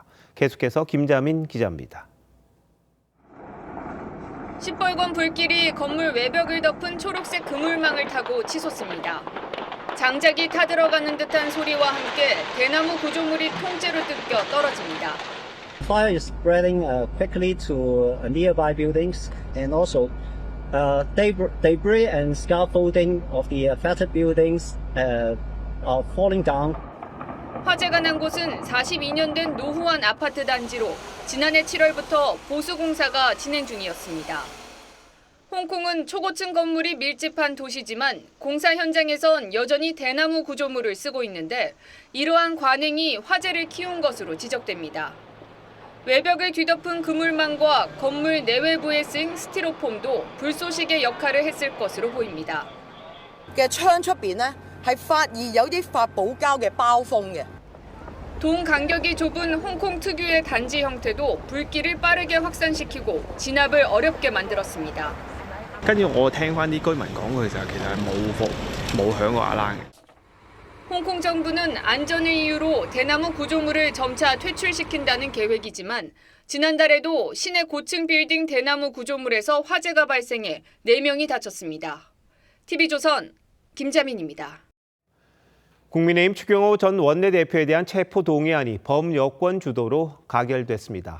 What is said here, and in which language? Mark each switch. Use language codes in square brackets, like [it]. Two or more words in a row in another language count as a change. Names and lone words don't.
[ko] 계속해서 김자민 기자입니다. 시뻘건 불길이 건물 외벽을 덮은 초록색 그물망을 타고 치솟습니다. 장작이 타들어가는 듯한 소리와 함께 대나무 구조물이 통째로 뜯겨 떨어집니다. [en] Fire is spreading quickly to nearby buildings, and also debris and scaffolding of the affected buildings are falling down. [ko] 화재가 난 곳은 42년 된 노후한 아파트 단지로 지난해 7월부터 보수공사가 진행 중이었습니다. 홍콩은 초고층 건물이 밀집한 도시지만 공사 현장에선 여전히 대나무 구조물을 쓰고 있는데 이러한 관행이 화재를 키운 것으로 지적됩니다. 외벽을 뒤덮은 그물망과 건물 내외부에 쓰인 스티로폼도 불쏘시개 역할을 했을 것으로 보입니다. [yue] 嘅窗出邊呢係發現有啲發泡膠嘅包封嘅。 [ko] 동 간격이 좁은 홍콩 특유의 단지 형태도 불길을 빠르게 확산시키고 진압을 어렵게 만들었습니다. [yue] 跟住我聽翻啲居民講，佢就其實係冇響過阿冷嘅。 [ko] 홍콩 정부는 안전을 이유로 대나무 구조물을 점차 퇴출시킨다는 계획이지만 지난달에도 시내 고층 빌딩 대나무 구조물에서 화재가 발생해 4명이 다쳤습니다. TV조선 김자민입니다. 국민의힘 추경호 전 원내대표에 대한 체포 동의안이 범여권 주도로 가결됐습니다.